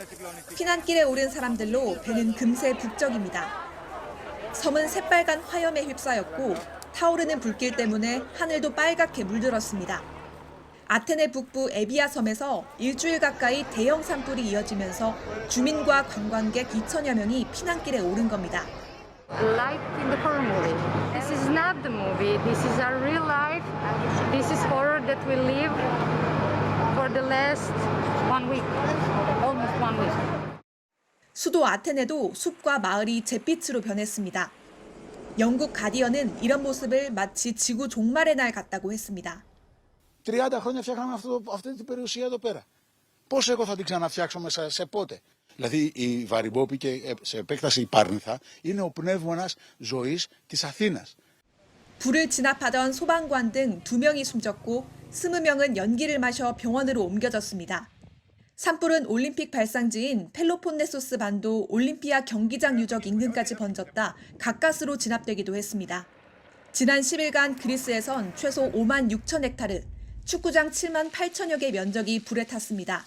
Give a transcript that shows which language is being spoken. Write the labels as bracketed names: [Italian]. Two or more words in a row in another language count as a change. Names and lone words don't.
[Korean] 피난길에 오른 사람들로 배는 금세 북적입니다. 섬은 새빨간 화염에 휩싸였고 타오르는 불길 때문에 하늘도 빨갛게 물들었습니다. 아테네 북부 에비아 섬에서 일주일 가까이 대형 산불이 이어지면서 주민과 관광객 2천여 명이 피난길에 오른 겁니다. [English] Like in the horror movie. This is not the movie. This is our real life. This is horror that we live for the last 1 week, almost 1 week. [Korean] 수도 아테네도 숲과 마을이 잿빛으로 변했습니다. 영국 가디언은 이런 모습을 마치 지구 종말의 날 같다고 했습니다. [Greek] 30 χρόνια φτιάχναμε αυτή την περιουσία εδώ πέρα. Πώς εγώ θα την ξαναφτιάξω μέσα σε πότε. Δηλαδή η Βαριμπόπη και σε επέκταση η Πάρνηθα είναι ο πνεύμονας ζωής της Αθήνας. [Korean] 불을 진압하던 소방관 등 2명이 숨졌고 20명은 연기를 마셔 병원으로 옮겨졌습니다. 산불은 올림픽 발상지인 펠로폰네소스 반도 올림피아 경기장 유적 인근까지 번졌다 가까스로 진압되기도 했습니다. 지난 10일간 그리스에선 최소 5만 6천 헥타르, 축구장 7만 8천여 개 면적이 불에 탔습니다.